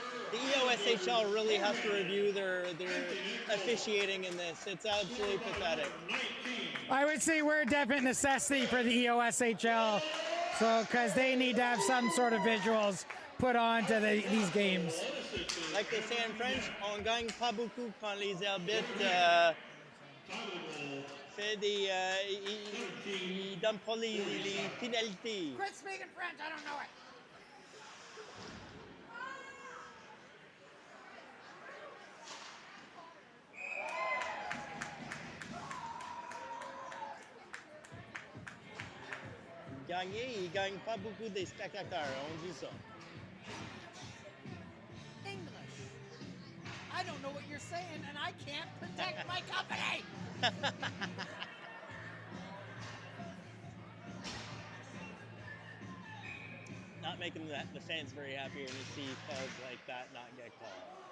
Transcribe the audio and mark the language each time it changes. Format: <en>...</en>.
<en>The EOSHL really has to review their officiating in this. It's absolutely pathetic. I would say we're a definite necessity for the EOSHL, so because they need to have some sort of visuals put on to these games. Like they say in French,</en> <fr>on gagne pas beaucoup quand les arbitres fait des ils donnent pas les pénalités.</fr> <en>Quit speaking French, I don't know it.</en> <fr>Gagner, il gagne pas beaucoup des spectateurs, on dit ça.</fr> <en>English. I don't know what you're saying, and I can't protect my company. Not making the fans very happy when you see calls like that not get called.</en>